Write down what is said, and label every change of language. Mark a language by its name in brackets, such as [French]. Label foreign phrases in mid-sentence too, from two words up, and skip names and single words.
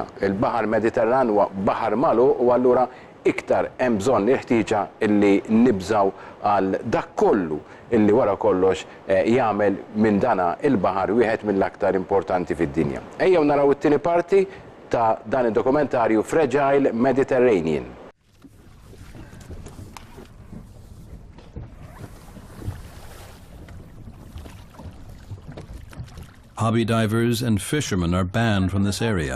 [Maltese] Il-Baħar Mediterran huwa baħar magħluq u allura iktar hemm bżonn il-ħtieġa illi nibżaw għal dak kollu illi wara kollox jagħmel minn dana il-baħar wieħed mill-aktar importanti fid-dinja. Ejjew naraw it-tieni parti ta' dan id-dokumentarju Fragile Mediterranean. [English] Hobby divers and fishermen are banned from this area.